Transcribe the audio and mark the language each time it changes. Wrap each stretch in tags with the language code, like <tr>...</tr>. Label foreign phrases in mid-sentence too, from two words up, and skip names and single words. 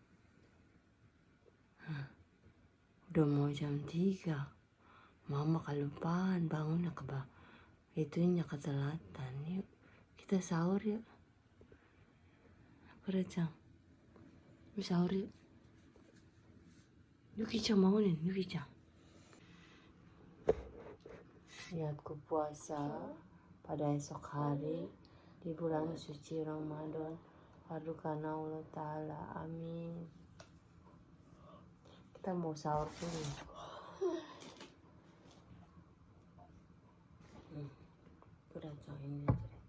<id>Udah mau jam 3. Mama kelupaan bangunnya itunya ketelatan. Yuk kita sahur yuk. Sakura-chan, sahur yuk. Yuki-chan bangunin, Yuki-chan. Niatku puasa pada esok hari di bulan suci Ramadan. Karena Allah Ta'ala, amin. Kita mau sahur dulu. Udah ini aja.</id>